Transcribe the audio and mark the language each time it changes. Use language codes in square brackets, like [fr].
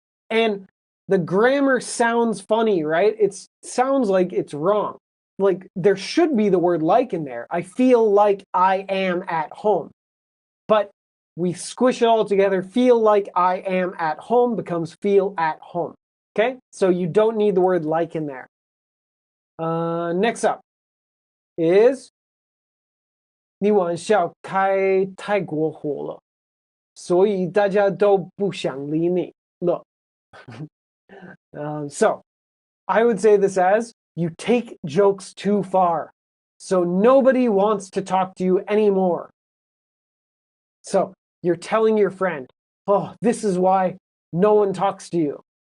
[en] And the grammar sounds funny, right? It sounds like it's wrong. Like there should be the word like in there. I feel like I am at home. But we squish it all together. Feel like I am at home becomes feel at home. Okay? So you don't need the word like in there. Next up is [zh] 你玩笑开太过火了，所以大家都不想理你了。 [en] So I would say this as you take jokes too far. So nobody wants to talk to you anymore. So you're telling your friend, oh, this is why no one talks to you.